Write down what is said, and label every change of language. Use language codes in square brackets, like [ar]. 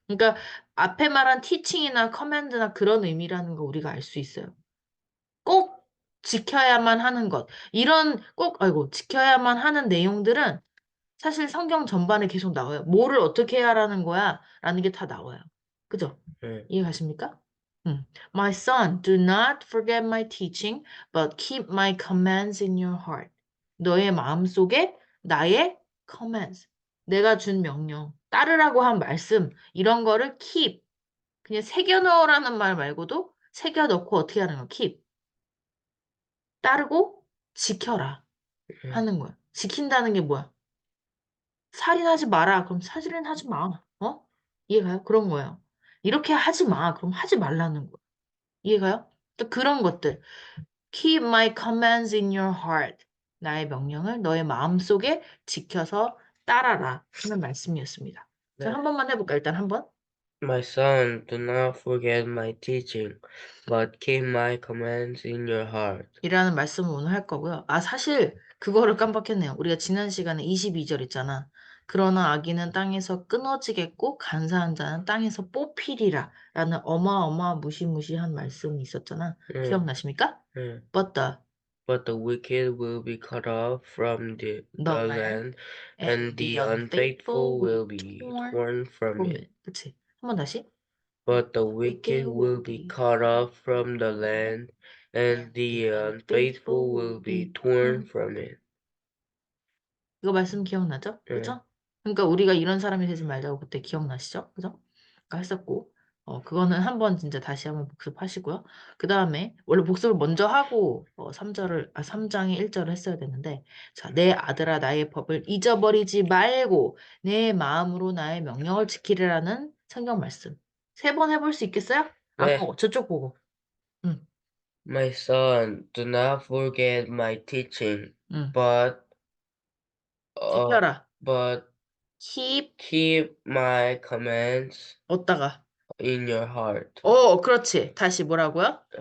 [ko] 그러니까 앞에 말한 teaching이나 command나 그런 의미라는 거 우리가 알 수 있어요. 꼭 지켜야만 하는 것. 이런 꼭, 아이고, 지켜야만 하는 내용들은 사실 성경 전반에 계속 나와요. 뭐를 어떻게 해야 하라는 거야? 라는 게 다 나와요. 그죠? 응. 이해 가십니까? [en] My son, do not forget my teaching, but keep my commands in your heart. [ko] 너의 마음속에 나의 commands, 내가 준 명령, 따르라고 한 말씀, 이런 거를 keep, 그냥 새겨 넣으라는 말 말고도 새겨 넣고 어떻게 하는 거? keep, 따르고 지켜라 응. 하는 거야. 지킨다는 게 뭐야? 살인하지 마라. 그럼 살인하지 마. 어? 이해가요? 그런 거예요. 이렇게 하지 마. 그럼 하지 말라는 거. 이해가요? 또 그런 것들. [en] Keep my commands in your heart. [ko] 나의 명령을 너의 마음속에 지켜서 따라라 하는 말씀이었습니다. 자, 네. 한 번만 해볼까? 일단 한 번. [en] My son, do not forget my teaching, but keep my commands in your heart. [ko] 이라는 말씀을 오늘 할 거고요. 아, 사실 그거를 깜빡했네요. 우리가 지난 시간에 22절 있잖아. 그러나 아기는 땅에서 끊어지겠고 간사한 자는 땅에서 뽑히리라 라는 어마어마 무시무시한 말씀이 있었잖아. 응, 기억나십니까? 응. [en] But But the wicked will be cut off from the the land land, and and the the unfaithful unfaithful will will be be torn torn from from it. [ko] it. 그치? 한 번 다시. [en] But the Wicked will will be be cut off from from the the land land, and and the unfaithful unfaithful will will be be torn from it. [ko] 이거 말씀 기억나죠? 응, 그죠? 그러니까 우리가 이런 사람이 되지 말자고 그때 기억나시죠? 그죠? 아까 했었고, 그거는 한번 진짜 다시 한번 복습하시고요. 그 다음에, 원래 복습을 먼저 하고, 3장의 1절을 했어야 되는데, 자, 내 아들아, 나의 법을 잊어버리지 말고, 내 마음으로 나의 명령을 지키리라는 성경 말씀. 세 번 해볼 수 있겠어요? 안 네. 보고, 저쪽 보고. 응, [en] My son, do not forget my teaching, [ko] 응. [en] but uh, [ko] 지켜라. [en] but keep, keep my commands [ko] 어디다가. [en] in your heart. [ko] 그렇지. 다시 뭐라고요?